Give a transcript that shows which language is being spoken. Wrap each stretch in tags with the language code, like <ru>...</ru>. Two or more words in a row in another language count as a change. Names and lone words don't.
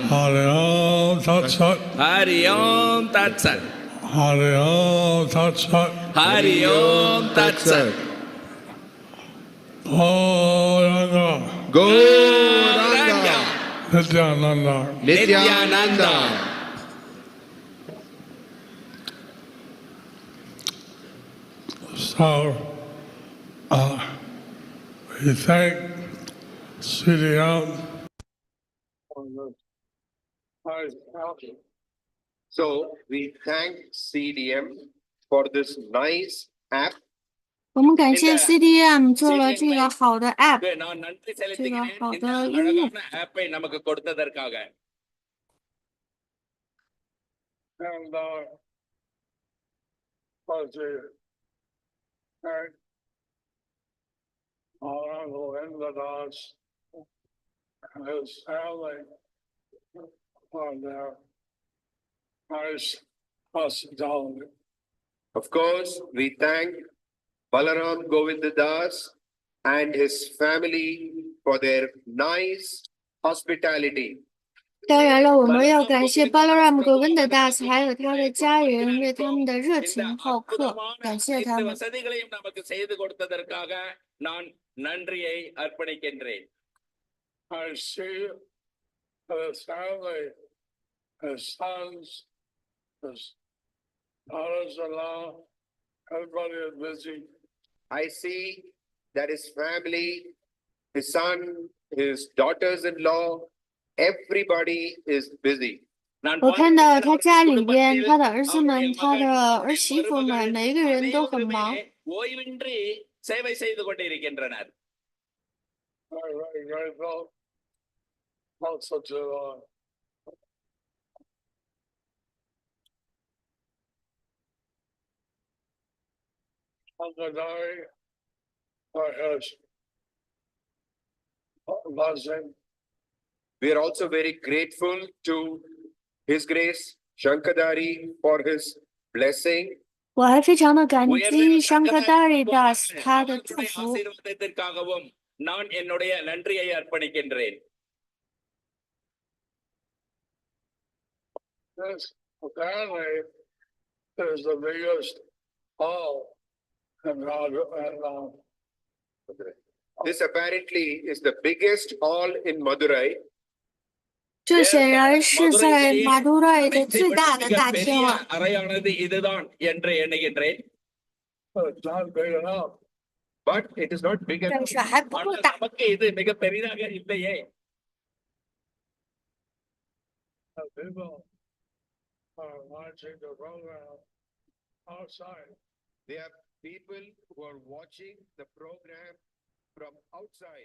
<sa>हरे ॐ तत् सत् हरि ॐ तत् सत् हरे ॐ तत् सत् हरि ॐ तत् सत् Gauranga Gauranga Nityananda Nityananda</sa> <en>So, we thank CDM On the high mountain. So we thank CDM for this nice app.</en> <zh>我们感谢 CDM 做了这个好的 app，</zh> <ta>நான் நன்றி</ta> <zh>这个</zh> <ta>செலுத்துகிறேன்</ta> <zh>好</zh> <ta>இந்த</ta> <zh>的应用。</zh> <ta>அழகான ஆப்பை நமக்கு கொடுத்ததற்காக.</ta> <en>And was the and Honorable Envadas and his family on their nice hospitality. Of course, we thank Balaram Govindadas and his family for their nice hospitality.</en> <zh>当然了，我们要感谢 Balaram Govindadas 还有他的家人为他们的热情好客，感谢他</zh> <ta>இந்த</ta> <zh>们。</zh> <ta>வசதிகளையும் நமக்கு செய்து கொடுத்ததற்காக நான் நன்றியை அர்ப்பணிக்கின்றேன்.</ta> <en>I see his family, his sons, his daughters-in-law, everybody is busy. I see that his family, his son, his daughters-in-law, everybody is busy.</en> <ta>நான்</ta> <zh>我看到</zh> <ta>பார்க்கிறேன்</ta> <zh>他家里边，</zh> <ta>குடும்பத்தில்</ta> <zh>他的儿子们、</zh> <ta>அவருடைய</ta> <zh>他的</zh> <ta>மகன்,</ta> <zh>儿媳妇们，每一个人都很忙。</zh> <ta>அனைவருமே ஓய்வின்றி சேவை செய்து கொண்டிருக்கின்றனர்.</ta> <en>Very grateful. Also to Uncle Larry for his blessing. We are also very grateful to His Grace Shankadari for his blessing.</en> <zh>我还非常的感</zh> <ta>உயர்ந்த</ta> <zh>激</zh> <ta>சங்கதாரி</ta> <zh>Shankadari Das 他的祝</zh> <ta>அவருடைய</ta> <zh>福。</zh> <ta>ஆசீர்வாதத்திற்காகவும் நான் என்னுடைய நன்றியை அர்ப்பணிக்கின்றேன்.</ta> <en>This apparently is the biggest hall in This apparently is the biggest hall in Madurai.</en> <zh>这显然是在马杜赖的最大的大厅</zh> <ta>பெரிய</ta> <zh>了。</zh> <ta>அறையானது இதுதான் என்று எண்ணுகின்றேன்.</ta> <en>It's not big enough. But it is not big</en> <zh>但</zh> <en>enough.</en> <zh>是还不够</zh> <ta>ஆனால்</ta> <zh>大。</zh> <ta>நமக்கு இது மிக பெரிதாக இல்லையே.</ta> <en>People are watching the program outside. There are people who are watching the program from outside.</en>